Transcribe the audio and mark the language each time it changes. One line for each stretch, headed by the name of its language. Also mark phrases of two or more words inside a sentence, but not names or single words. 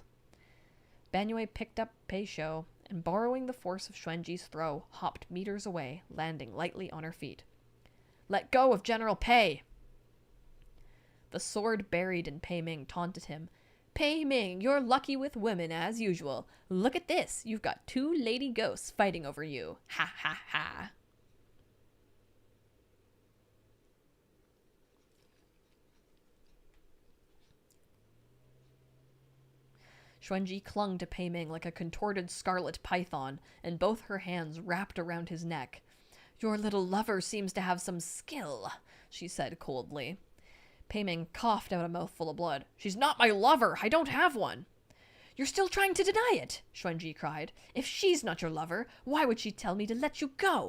English: Banyue picked up Pei Shou, and borrowing the force of Xuanji's throw, hopped meters away, landing lightly on her feet. Let go of General Pei! The sword buried in Pei Ming taunted him. Pei Ming, you're lucky with women as usual. Look at this, you've got 2 lady ghosts fighting over you. Ha ha ha. Xuanji clung to Pei Ming like a contorted scarlet python, and both her hands wrapped around his neck. Your little lover seems to have some skill, she said coldly. Pei Ming coughed out a mouthful of blood. She's not my lover! I don't have one! You're still trying to deny it, Xuanji cried. If she's not your lover, why would she tell me to let you go?